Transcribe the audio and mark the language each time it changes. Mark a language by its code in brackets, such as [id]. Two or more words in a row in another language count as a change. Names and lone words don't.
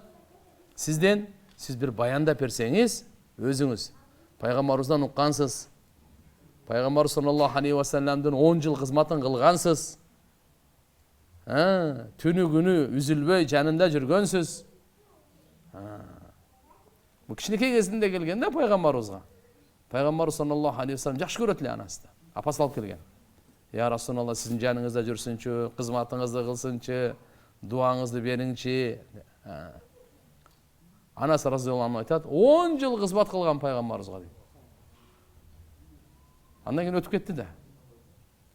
[ky] Сизден сиз бир баяндап берсеңиз, өзүңүз пайгамбарыбыздан уккансыз. Пайгамбар [ar] صلى الله عليه وسلم [ky] 10 жыл кызматын кылгансыз. Түнү күнү үзүлбөй жанында жүргөнсүз. Бул кичинекей кезинде келген да пайгамбарыбызга. Пайгамбар [ar] صلى الله عليه وسلم [ky] жакшы көрөт эле анасты. Апасы алып келген. [ar] يا رسول الله, [ky] сиздин жаныңызда жүрсүнчү, кызматыңызды кылсынчы, дуаңызды бериңчи. Анас [ar] رضي الله عنه [ky] айтат, 10 жыл кызмат кылган пайгамбарыбызга дейт. Андан кийин өтүп кетти да.